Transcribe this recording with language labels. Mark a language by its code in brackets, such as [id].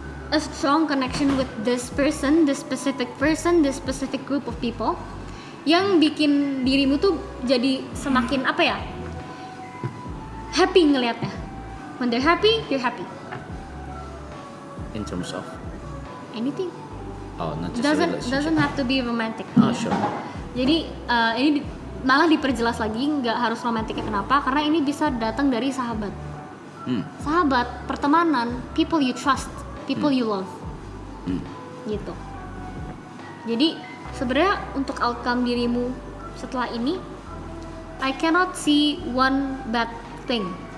[en] a strong connection with this person, this specific group of people, [id] yang bikin dirimu tuh jadi semakin apa ya, happy ngelihatnya. [en] When they're happy, you're happy. In terms of Anything. oh, not just a relationship. Doesn't have to be romantic. Oh, sure. [id] Jadi malah diperjelas lagi, nggak harus romantiknya. Kenapa? Karena ini bisa datang dari sahabat. Sahabat, pertemanan, [en] people you trust, people you love. [id] Gitu. Jadi sebenarnya untuk outcome dirimu setelah ini, [en] I cannot see one bad thing.